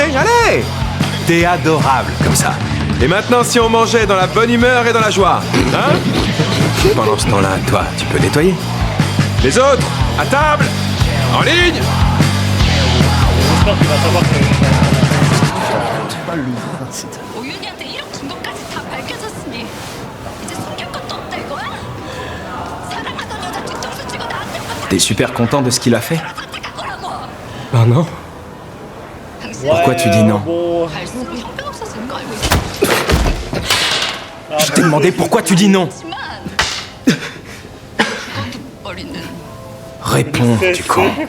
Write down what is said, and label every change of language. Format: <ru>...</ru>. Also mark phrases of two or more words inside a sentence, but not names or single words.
<fr>Allez! T'es adorable, comme ça. Et maintenant, si on mangeait dans la bonne humeur et dans la joie, hein? Pendant ce temps-là, toi, tu peux nettoyer. Les autres, à table! En ligne! J'espère qu'il va savoir que...</fr> <ko>오윤이한테 이런 증거까지 다 밝혀졌으니 이제 숨길 것도 없다.</ko> <fr>T'es super content de ce qu'il a fait? Ben non. Pourquoi tu dis non? Bon... Je t'ai demandé pourquoi tu dis non. Réponds, tu con.</fr>